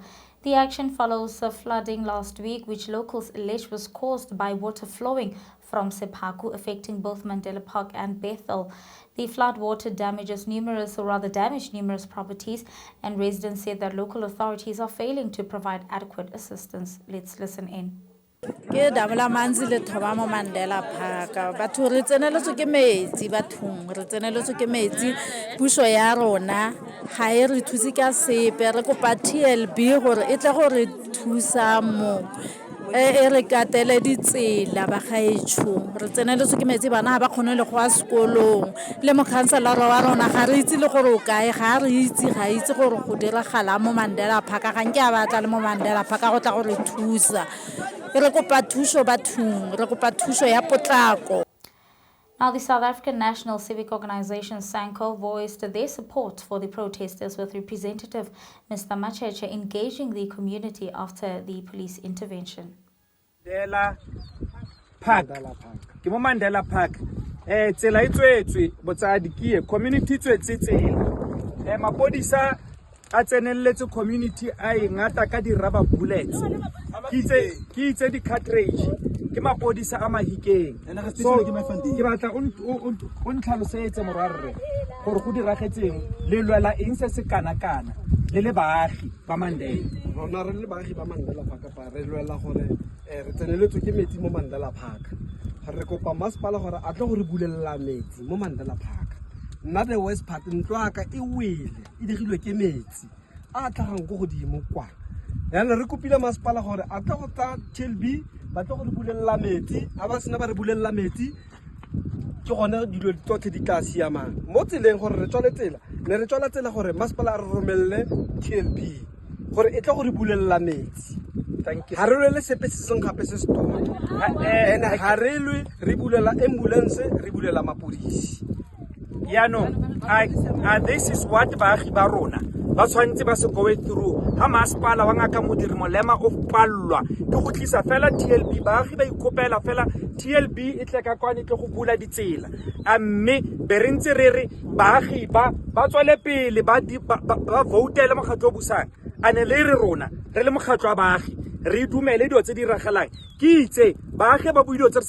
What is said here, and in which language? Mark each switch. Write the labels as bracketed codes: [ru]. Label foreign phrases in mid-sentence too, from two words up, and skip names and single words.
[en] The action follows a flooding last week, which locals allege was caused by water flowing from Sepaku, affecting both Mandela Park and Bethel. The flood water damaged numerous properties, and residents said that local authorities are failing to provide adequate assistance. Let's listen in. [tn] Ke damela manzi le thoba mo Mandela Park batho re tseneletswe ke metsi bathong re tseneletswe ke metsi puso ya rona ga e re thusi ka sepe re kopa TLB gore e tle gore thusa mo e re katele ditsela ba gaetsho re tseneletswe ke metsi bana ba kgone le go a sekolong le mo counselor wa rona ga re itse le gore o kae ga re itse gore go diragala mo Mandela Park ga nke a batla le mo Mandela Park go tla gore thusa. [en] Now, the South African National Civic Organization, SANCO, voiced their support for the protesters, with Representative Mr. Macheche engaging the community after the police intervention. [tn] Mandela Park. Tsela e tswetswe botsadi ke community tswetse tsela. Mapodisa a tsenelletse community a ingata ka di [en] rubber bullets. [tn] Ke itse di cartridge ke mapodisa a Mahikeng. So ke batla o ntlhalosetse morarre gore go diragetseng le lwela eng se se kana le baagi ba Mandela. Rona re le baagi ba Mandela Park pa re lwela gore re tseneletswe ke metsi mo Mandela Park. Re kopa masepala gore a tle go re bulella metsi mo Mandela Park. Nna [en] the west part [tn] ntlo aka e wele e digilwe ke metsi a tlagang go godimo kwa. Yana re kopile masepala gore a tla go tla TLB ba tla go re bulella metsi a ba sena ba re bulella metsi ke gone dilo tsotlhe di tla siamang mo tseleng gore re tswale tsela ne re tswala tsela gore masepala a re romelle TLB gore e tla go re bulella metsi. Ha re lwele sepe se seng gape se se tona ha re lwe re bulela ambulance re bulela mapodisi. [en] This is what [tn] baagi ba rona ba tshwantse ba se [en] go through [tn] ha masepala wa ngaka modiri molema o pallwa ke go tlisa fela TLB baagi ba ikopela fela TLB e tle ka kwane tle go bula ditsela mme be re ntse re baagi ba tswele pele ba votela mogatlo busang ane le re rona re le mogatlo wa baagi re dumele dio tse di ragalang ke itse baagi ba buidio tse re